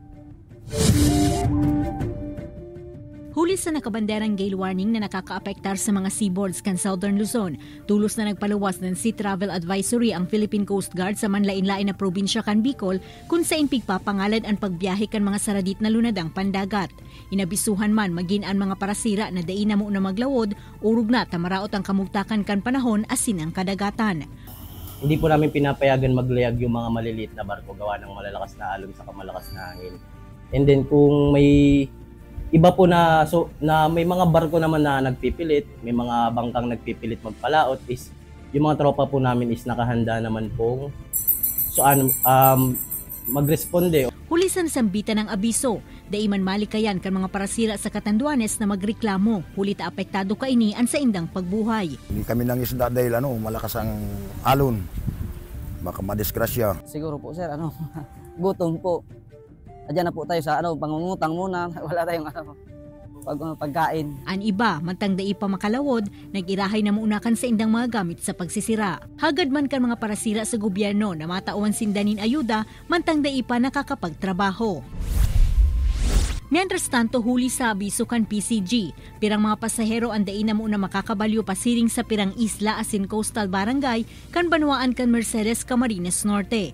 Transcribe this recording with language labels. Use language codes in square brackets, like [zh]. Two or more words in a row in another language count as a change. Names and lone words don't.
[bik] Huli sa nakabanderang [en] gale warning [bik] na nakakaapektar sa mga seaboards kan Southern Luzon, tulos na nagpaluwas ng Sea Travel Advisory ang Philippine Coast Guard sa manlain-lain na probinsya kan Bicol kung saan pigpapangalad ang pagbiyahe kan mga saradit na lunadang pandagat. Inabisuhan man magin ang mga parasira na daina mo na maglawod, urog na tamaraot ang kamugtakan kan panahon asin ang kadagatan. [tl] Hindi po namin pinapayagan maglayag yung mga maliliit na barko gawa ng malalakas na alon sa malakas na hangin. And then kung may iba po na may mga barko naman na nagpipilit, may mga bangkang nagpipilit magpalaot, is yung mga tropa po namin is nakahanda naman pong magresponde. [bik] Huli sa nasambitan ng abiso, Daiman malikayan kan mga parasira sa Catanduanes na magreklamo. Huli ta apektado kaini an sa indang pagbuhay. [tl] Hindi kami nang isda dahil malakas ang alon. Baka madisgrasya. Siguro po sir, gutom po. Adyan na po tayo sa pangungutang muna. Wala tayong pagkain. [bik] An iba, mantang dai pa makalawod, nag-irahay na muunakan sa indang mga gamit sa pagsisira. Hagad man kan mga parasira sa gobyerno na matauan sindanin ayuda, mantang dai pa nakakapagtrabaho. [es] Mientras tanto, [bik] huli sa abiso kan PCG. Pirang mga pasahero ang dai na muna makakabalyo pasiring sa pirang isla asin coastal barangay kan banwaan kan Mercedes, Camarines Norte.